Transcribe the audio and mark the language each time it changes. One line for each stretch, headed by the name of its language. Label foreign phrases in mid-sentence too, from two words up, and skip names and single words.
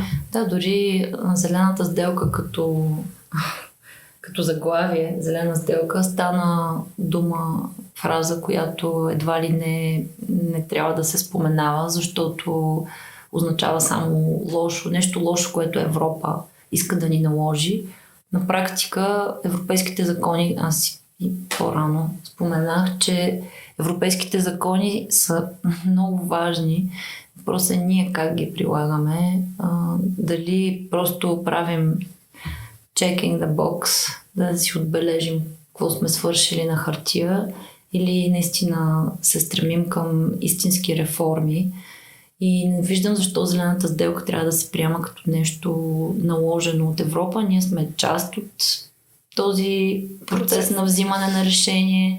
Bulgarian: Да, дори зелената сделка като заглавие, зелена сделка, стана дума, фраза, която едва ли не трябва да се споменава, защото означава само лошо, нещо лошо, което Европа иска да ни наложи. На практика европейските закони, аз и по-рано споменах, че европейските закони са много важни. Въпросът е ние как ги прилагаме. Дали просто правим
English: checking the box,
Bulgarian: да си отбележим какво сме свършили на хартия, или наистина се стремим към истински реформи. И не виждам защо зелената сделка трябва да се приема като нещо наложено от Европа. Ние сме част от този процес на взимане на решение.